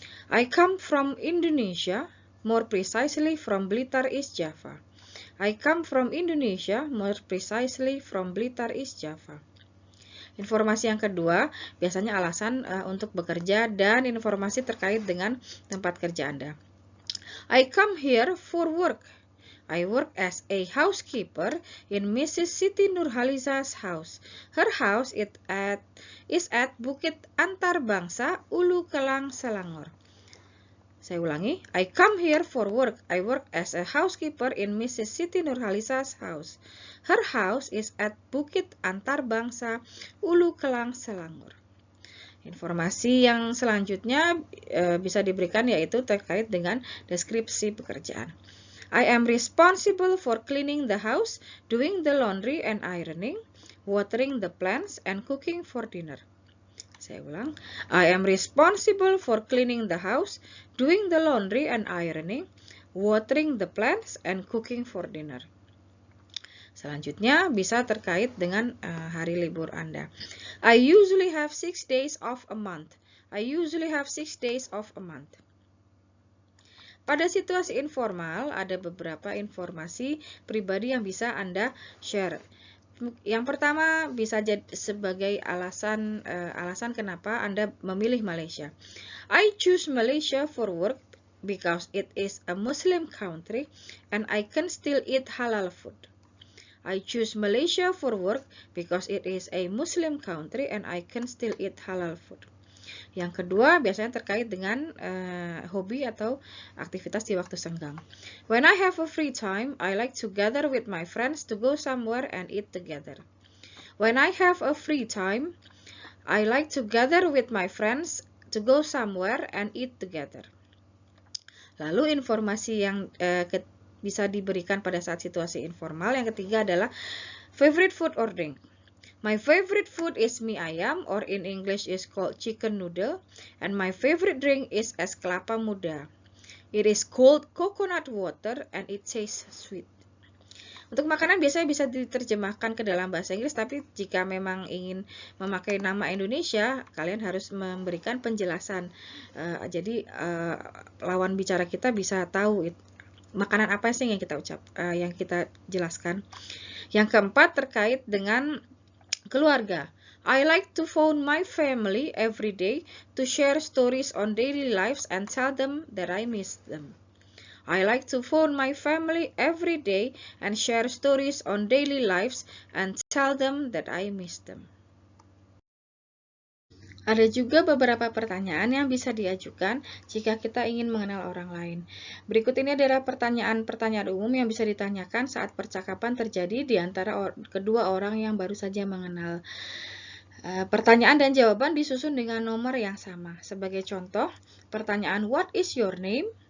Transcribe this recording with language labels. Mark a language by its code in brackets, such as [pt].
[en] I come from Indonesia, more precisely from Blitar, East Java. I come from Indonesia, more precisely from Blitar, East Java. [id] Informasi yang kedua, biasanya alasan untuk bekerja dan informasi terkait dengan tempat kerja Anda. [en] I come here for work. I work as a housekeeper in Mrs. Siti Nurhaliza's house. Her house is at Bukit Antarbangsa, Ulu Kelang, Selangor. [id] Saya ulangi, [en] I come here for work. I work as a housekeeper in Mrs. Siti Nurhaliza's house. Her house is at Bukit Antarbangsa, Ulu Kelang, Selangor. [id] Informasi yang selanjutnya bisa diberikan yaitu terkait dengan deskripsi pekerjaan. [en] I am responsible for cleaning the house, doing the laundry and ironing, watering the plants, and cooking for dinner. [id] Saya ulang, [en] I am responsible for cleaning the house, doing the laundry and ironing, watering the plants, and cooking for dinner. [id] Selanjutnya bisa terkait dengan hari libur Anda. [en] I usually have 6 days of a month. I usually have 6 days of a month. [id] Pada situasi informal, ada beberapa informasi pribadi yang bisa Anda share. Yang pertama bisa jadi sebagai alasan kenapa Anda memilih Malaysia. [en] I choose Malaysia for work because it is a Muslim country and I can still eat halal food. I choose Malaysia for work because it is a Muslim country and I can still eat halal food. [id] Yang kedua biasanya terkait dengan hobi atau aktivitas di waktu senggang. [en] When I have a free time, I like to gather with my friends to go somewhere and eat together. When I have a free time, I like to gather with my friends to go somewhere and eat together. [id] Lalu informasi yang bisa diberikan pada saat situasi informal. Yang ketiga adalah [en] favorite food or drink. My favorite food is mie ayam, or in English is called chicken noodle, and my favorite drink is es kelapa muda. It is called coconut water and it tastes sweet. [id] Untuk makanan biasanya bisa diterjemahkan ke dalam bahasa Inggris, tapi jika memang ingin memakai nama Indonesia, kalian harus memberikan penjelasan. Jadi lawan bicara kita bisa tahu makanan apa sih yang kita jelaskan. Yang keempat terkait dengan keluarga. [en] I like to phone my family every day to share stories on daily lives and tell them that I miss them. I like to phone my family every day and share stories on daily lives and tell them that I miss them. [id] Ada juga beberapa pertanyaan yang bisa diajukan jika kita ingin mengenal orang lain. Berikut ini adalah pertanyaan-pertanyaan umum yang bisa ditanyakan saat percakapan terjadi di antara kedua orang yang baru saja mengenal. Pertanyaan dan jawaban disusun dengan nomor yang sama. Sebagai contoh, pertanyaan [en] what is your name?